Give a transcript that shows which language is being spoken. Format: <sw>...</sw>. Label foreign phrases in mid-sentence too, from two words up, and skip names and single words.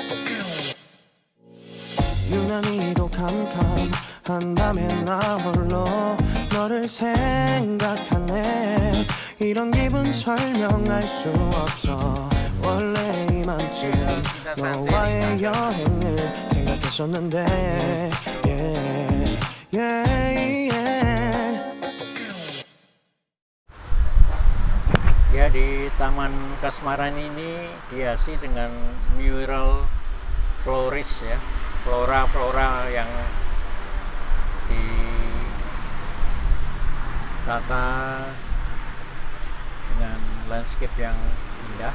<ko>유난히도 캄캄한 밤에 나 홀로 너를 생각하네. 이런 기분 설명할 수 없어. 원래 이맘쯤 너와의 여행을 생각했었는데</ko> <en>yeah, yeah, yeah.</en> <id>Ya, di Taman Kasmaran ini dihiasi dengan mural floris ya, flora yang ditata dengan landscape yang indah.</id>